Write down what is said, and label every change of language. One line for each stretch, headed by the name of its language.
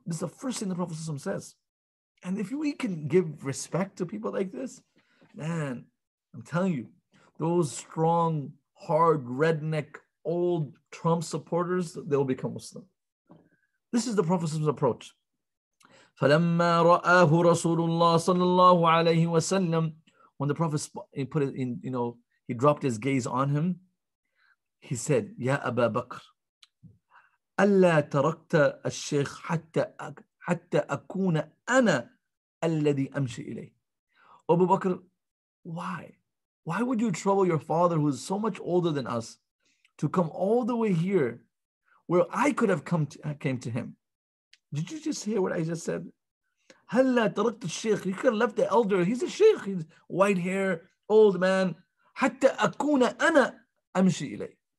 English: This is the first thing the Prophet ﷺ says. And if we can give respect to people like this, man, I'm telling you, those strong, hard, redneck, old Trump supporters, they'll become Muslim. This is the Prophet's approach.
Arabic: فَلَمَّا رَآهُ رَسُولُ اللَّهِ صَلَّى اللَّهُ عَلَيْهِ وَسَلَّمَ,
English: when the Prophet put it in, he dropped his gaze on him, he said,
Arabic: يا أبا بكر ألا تركت الشيخ حتى أكون أنا الذي أمشي إليه.
English: Abu Bakr, why? Why would you trouble your father who is so much older than us to come all the way here where I could have came to him? Did you just hear what I just said?
Arabic: هلا تركت الشيخ.
English: You could have left the elder. He's a sheikh. He's white hair, old man.
Arabic: حتى أكون أنا أمشي إليه.